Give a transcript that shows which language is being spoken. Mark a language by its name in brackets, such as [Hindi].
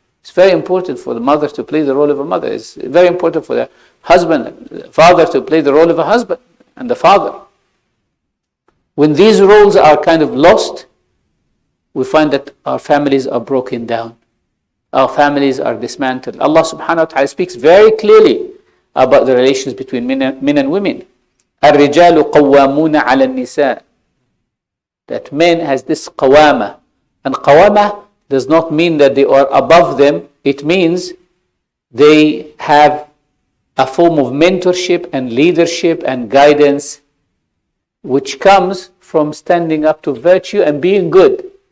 [English] It's very important for the mother to play the role of a mother. It's very important for the father to play the role of a husband and the father. When these roles are kind of lost, we find that our families are broken down. Our families are dismantled. Allah subhanahu wa ta'ala speaks very clearly about the relations between men and women. [Arabic] الرجال قوامون على النساء. [English] That men has this qawama. And qawama does not mean that they are above them. It means they have a form of mentorship and leadership and guidance which comes from standing up to virtue and being good.